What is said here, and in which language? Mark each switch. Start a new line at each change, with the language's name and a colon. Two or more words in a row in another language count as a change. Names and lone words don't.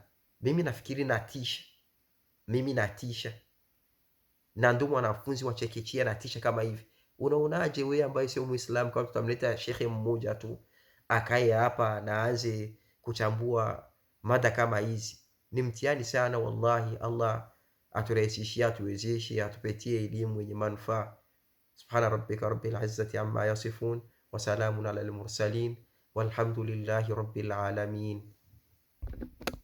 Swahili: Mimi nafikiri natisha, na ndio mwanafunzi wa chekechea natisha kama hivi. Unaonaje wewe ambaye sio Muislamu, kama tutamleta shekhe mmoja tu akae hapa na aanze kuchambua mada kama hizi? Ni mtihani sana wallahi. Allah aturahisishie, atuwezeshe, atupatie elimu yenye manufaa.
Arabic: سبحان ربك رب العزة عما يصفون وسلام على المرسلين والحمد لله رب العالمين.